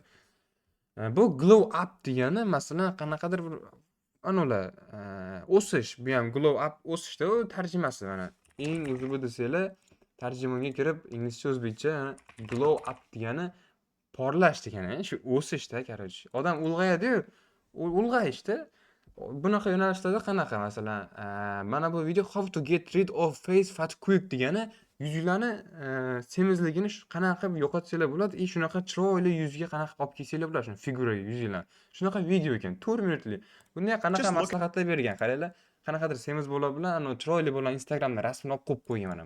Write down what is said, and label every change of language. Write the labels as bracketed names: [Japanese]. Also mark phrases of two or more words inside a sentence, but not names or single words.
[Uzbek] Bu [English] Glow Up [Uzbek] degani masalan qanaqadir bir o'sish, bu ham [English] Glow Up [Uzbek] o'sishda u tarjimasi mana. Eng o'zi bu desanglar, tarjimaga kirib inglizcha o'zbekcha [English] Glow Up [Uzbek] degani porlash degani, shu o'sishda, короче. Odam ulg'ayadi-yu, ulg'ayishda. Bunaqa yo'nalishlarda qanaqa masalan, mana bu video [English] how to get rid of face fat quick [Uzbek] degani yuzinglarni semizligini qanaqa qilib yo'qotsanglar bo'ladi, shunaqa chiroyli yuzga qanaqa olib kelsanglar bo'ladi, shuni figuraga yuzinglarni. Shunaqa video ekan, 4 minutlik. Bunday qanaqa maslahatlar bergan, qaranglar. Qanaqadir semiz bola bilan chiroyli bola Instagramda rasmini olib qo'yib qo'ygan mana.